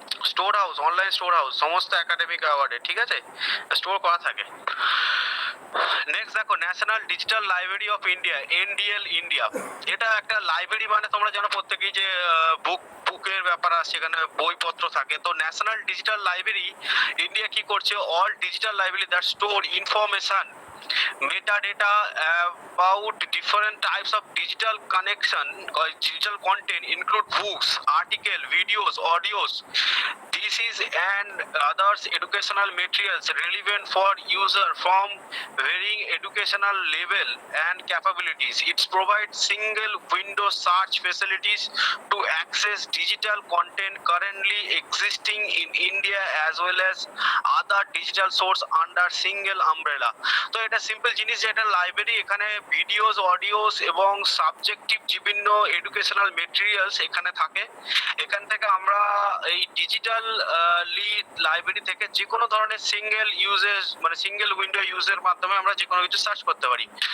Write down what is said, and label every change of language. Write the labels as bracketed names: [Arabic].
[Bangla] Store house, online store house সমস্ত academic অ্যাওয়ার্ডে, ঠিক আছে, স্টোর করা থাকে। নেক্সট দেখো, national digital library of India, NDL India. এটা একটা লাইব্রেরি, মানে তোমরা জানো প্রত্যেকেই যে বুকের ব্যাপার আছে, সেখানে বইপত্র থাকে। তো ন্যাশনাল ডিজিটাল লাইব্রেরি ইন্ডিয়া কি করছে, [English] All digital library that store information metadata about different types of digital connection or digital content include books, articles, videos, audios. These analysis and others educational materials relevant for user from varying educational level and capabilities. It provides single window search facilities to access digital content currently existing in India as well as other digital source under single umbrella. [Bangla] তো এটা simple জিনিস যে এটা library, এখানে videos, audios এবং subjective বিভিন্ন educational materials এখানে থাকে। এখান থেকে আমরা এই ডিজিটাল লাইব্রেরি থেকে যে কোনো ধরনের সিঙ্গেল ইউজেস মানে সিঙ্গেল উইন্ডো ইউজের মাধ্যমে আমরা যে কোনো কিছু সার্চ করতে পারি।